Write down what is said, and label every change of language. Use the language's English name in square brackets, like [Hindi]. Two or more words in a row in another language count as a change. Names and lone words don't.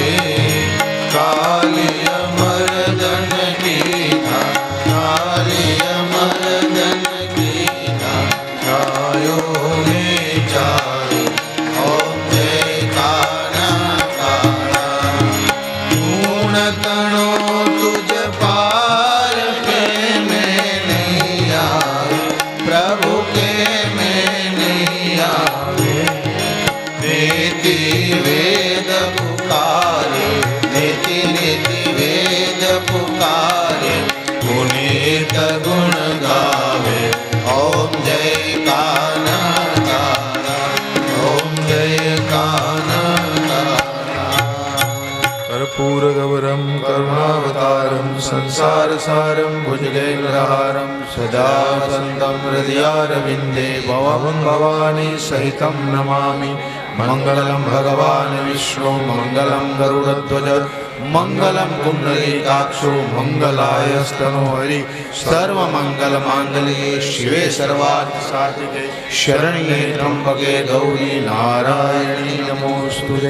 [Gujarati] કાલિય મર્દન કીધા કાલિય મર્દન કીધા છાયો ને ચારે ઓમ જય કાના કાળા ગુણ તણો તુજ પાર કે મેં નહીં આવે પ્રભુ કે મેં નહીં આવે નીતિ વેદ પુકારે નીતિ નીતિ વેદ પુકારે પુનીત ગુણ ગાવે ઓમ જય કાના કાળા ઓમ જય કાના કાળા [Sanskrit] कर्पूर गौरम करुणावतारम संसार सारम भुजगेन्द्रहारम सदा वसन्तं हृदयारविन्दे भवं भवानी सहितं नमामि मङ्गलं भगवान् विष्णु मङ्गलं गरुडध्वज मङ्गलं कुण्डलीकाक्षो मङ्गलायस्तनो हरि सर्वमङ्गलमाङ्गल्ये शिवे सर्वार्थसाधिके शरण्ये त्र्यम्बके गौरी नारायणी नमोऽस्तुते